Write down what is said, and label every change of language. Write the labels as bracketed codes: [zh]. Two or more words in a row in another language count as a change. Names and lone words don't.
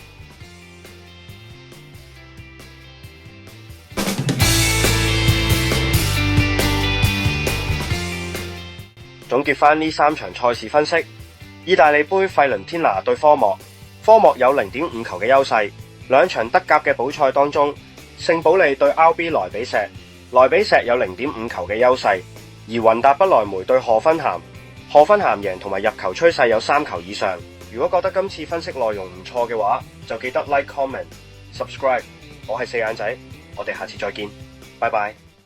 [yue] 總結返呢3場賽事分析：意大利杯費倫天拿對科莫，科莫有 0.5 球嘅優勢。2場德甲嘅補賽當中，聖保利對 RB 萊比錫，萊比錫有 0.5 球嘅優勢。而雲達不萊梅對賀芬咸，賀芬咸贏同埋入球趨勢有3球以上。如果覺得今次分析內容唔錯嘅話，就記得 [en] like、comment、subscribe。 [yue] 我係四眼仔，我哋下次再見，拜拜。